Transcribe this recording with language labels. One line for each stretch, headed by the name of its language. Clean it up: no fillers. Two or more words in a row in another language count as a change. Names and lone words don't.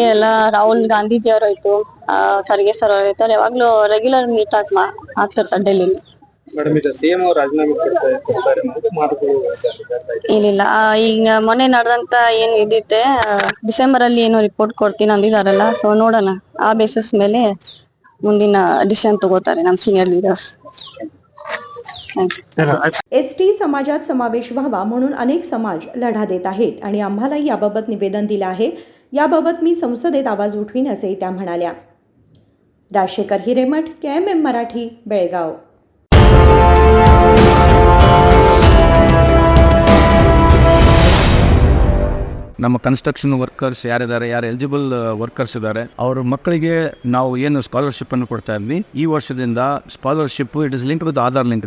Kannada: ಎಲ್ಲ ರಾಹುಲ್ ಗಾಂಧೀಜಿ ಅವರಾಯ್ತು, ಖರ್ಗೆ ಸರ್ ಅವರಾಯ್ತು, ಅವ್ರು ಯಾವಾಗ್ಲೂ
English: regular meet
Kannada: ಆಗ್ತಿರ್ತಾರೆ ಡೆಲ್ಲಿಲಿ. ಇಲ್ಲ, ಈಗ ಮೊನ್ನೆ ನಡೆದಂತ ಏನ್ ಇದಿತ್ತೆ ಡಿಸೆಂಬರ್ ಅಲ್ಲಿ ಏನೋ ರಿಪೋರ್ಟ್ ಕೊಡ್ತೀನಿ ಅಂದಿದಾರಲ್ಲ. ಸೊ ನೋಡೋಣ, ಆ ಬೇಸಿಸ್ ಮೇಲೆ ಮುಂದಿನ ಡಿಸಿಷನ್ तगोತಾರೆ ನಮ್ಮ
English: senior leaders.
Marathi: ST समाजात समावेश व्हावा म्हणून अनेक समाज लढा देत आहेत आणि आम्हालाही याबाबत निवेदन दिलं आहे. याबाबत मी संसदेत आवाज उठवीन, असेही त्या म्हणाल्या. राजशेखर हिरेमठ, KMM मराठी, बेळगाव.
Kannada: ನಮ್ಮ
English: construction workers
Kannada: ಯಾರಿದ್ದಾರೆ, ಯಾರು
English: eligible workers
Kannada: ಇದ್ದಾರೆ, ಅವ್ರ ಮಕ್ಕಳಿಗೆ ನಾವು ಏನು ಸ್ಕಾಲರ್ಶಿಪ್ ಅನ್ನು ಕೊಡ್ತಾ ಇದ್ವಿ, ಈ ವರ್ಷದಿಂದ ಸ್ಕಾಲರ್ಶಿಪ್
English: it is link with Aadhaar link.